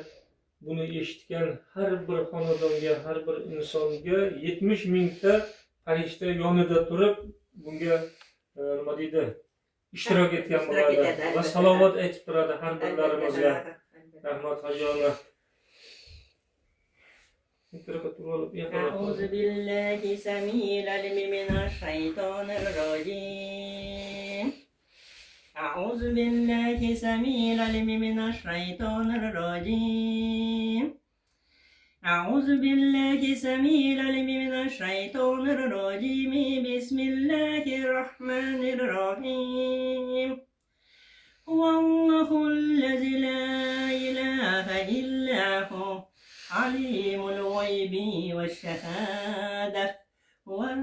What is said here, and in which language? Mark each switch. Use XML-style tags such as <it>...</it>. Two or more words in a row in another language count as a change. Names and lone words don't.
<uz>Buni eshitgan har bir xonadonga, har bir insonga 70 mingta farishta yonida turib, bunga nima deydi? Ishtirok etgan bo'ladi va salovat aytib turadi har birlarimizga. Rahmat hojona.</uz> <ar>أعوذ بالله السميع العليم من الشيطان الرجيم أعوذ بالله السميع العليم من الشيطان الرجيم أعوذ بالله السميع العليم من الشيطان الرجيم بسم الله الرحمن الرحيم هو الله الذي لا إله إلا هو عليم الغيب والشهادة هو</ar>